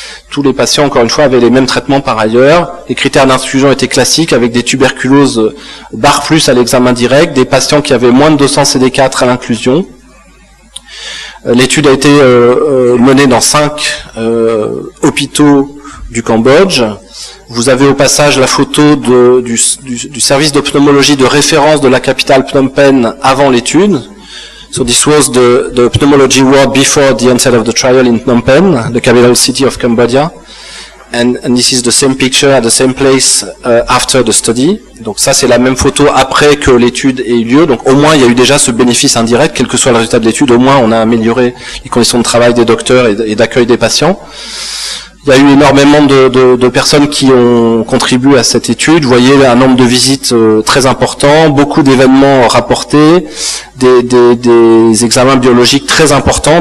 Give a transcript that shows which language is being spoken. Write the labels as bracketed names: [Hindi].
[French] Tous les patients, encore une fois, avaient les mêmes traitements par ailleurs. Les critères d'inclusion étaient classiques, avec des tuberculoses bar+ à l'examen direct, des patients qui avaient moins de 200 CD4 à l'inclusion. L'étude a été menée dans 5 hôpitaux du Cambodge. Vous avez au passage la photo du service de pneumologie de référence de la capitale Phnom Penh avant l'étude. [English] So this was the pneumology ward before the onset of the trial in Phnom Penh, the capital city of Cambodia. And this is the same picture at the same place after the study. [French] Donc ça, c'est la même photo après que l'étude ait eu lieu. Donc au moins, il y a eu déjà ce bénéfice indirect, quel que soit le résultat de l'étude. Au moins, on a amélioré les conditions de travail des docteurs et d'accueil des patients. Il y a eu énormément de personnes qui ont contribué à cette étude. Vous voyez un nombre de visites très important, beaucoup d'événements rapportés, des examens biologiques très importants.